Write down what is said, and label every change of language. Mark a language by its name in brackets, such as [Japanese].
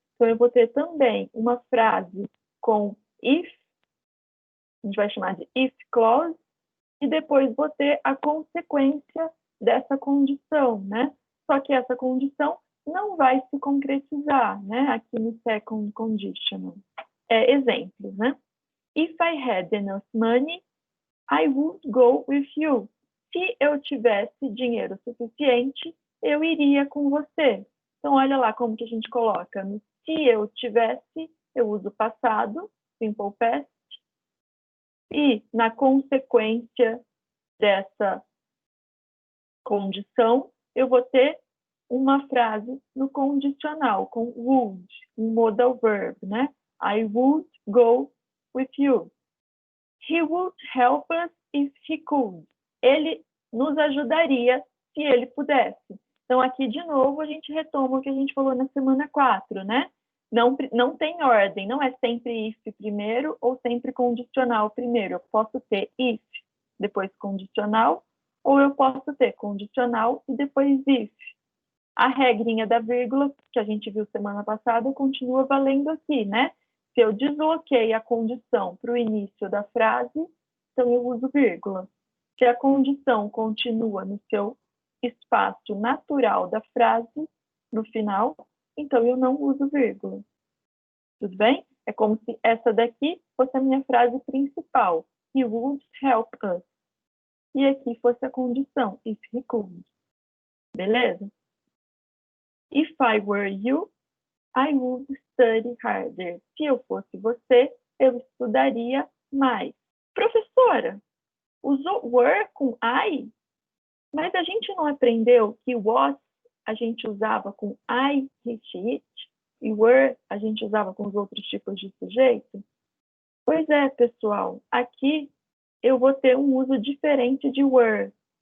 [Portuguese] Então, eu vou ter também uma frase com if, a gente vai chamar de if clause, e depois vou ter a consequência dessa condição, né? Só que essa condição não vai se concretizar, né? Aqui no second conditional. Exemplos, né? [English] If I had enough money, I would go with you. [Portuguese] Se eu tivesse dinheiro suficiente, eu iria com você. Então, olha lá como que a gente coloca. No se eu tivesse, eu uso passado, simple past. E na consequência dessa condição, eu vou ter uma frase no condicional, com would, um modal verb, né? [English] I would go with you. He would help us if he could. [Portuguese] Ele nos ajudaria se ele pudesse. Então, aqui, de novo, a gente retoma o que a gente falou na semana 4, né? Não tem ordem, não é sempre if primeiro ou sempre condicional primeiro. Eu posso ter if, depois condicional, ou eu posso ter condicional e depois if. A regrinha da vírgula, que a gente viu semana passada, continua valendo aqui, né? Se eu desloquei a condição para o início da frase, então eu uso vírgula. Se a condição continua no seu espaço natural da frase, no final, então eu não uso vírgula. Tudo bem? É como se essa daqui fosse a minha frase principal. [English] He would help us. [Portuguese] E aqui fosse a condição, [English] if he could. [Portuguese] Beleza? [English] If I were you, I would study harder. [Portuguese] Se eu fosse você, eu estudaria mais. Professora, usou were com I? Mas a gente não aprendeu que was a gente usava com I, he, she, it, e were a gente usava com os outros tipos de sujeito? Pois é, pessoal. Aqui eu vou ter um uso diferente de were.